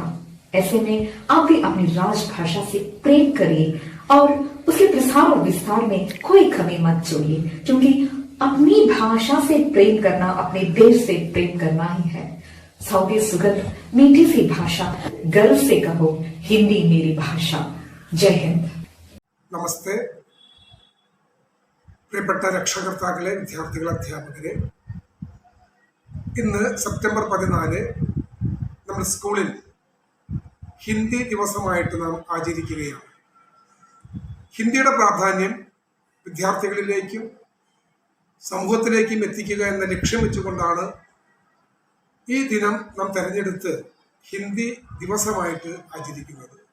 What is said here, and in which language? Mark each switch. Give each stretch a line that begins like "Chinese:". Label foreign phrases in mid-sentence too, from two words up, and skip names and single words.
Hindi: ऐसे में आप भी अपनी राजभाषा से प्रेम करिए और उसके प्रसार और विस्तार में कोई कमी मत छोड़िए क्योंकि अपनी भाषा से प्रेम करना अपने देश से प्रेम करना ही है। सौगी सुगंध मीठी सी भाषा गर्व से कहो हिंदी मेरी भाषा। जय हिंद।
Malayalam: नमस्ते പ്രിയപ്പെട്ട രക്ഷകർത്താക്കളെ, വിദ്യാർത്ഥികളെ, അധ്യാപകരെ, ഇന്ന് സെപ്റ്റംബർ 14 നമ്മൾ സ്കൂളിൽ ഹിന്ദി ദിവസമായിട്ട് നാം ആചരിക്കുകയാണ്. ഹിന്ദിയുടെ പ്രാധാന്യം വിദ്യാർത്ഥികളിലേക്കും സമൂഹത്തിലേക്കും എത്തിക്കുക എന്ന ലക്ഷ്യം വെച്ചുകൊണ്ടാണ് ഈ ദിനം നാം തെരഞ്ഞെടുത്ത് ഹിന്ദി ദിവസമായിട്ട് ആചരിക്കുന്നത്.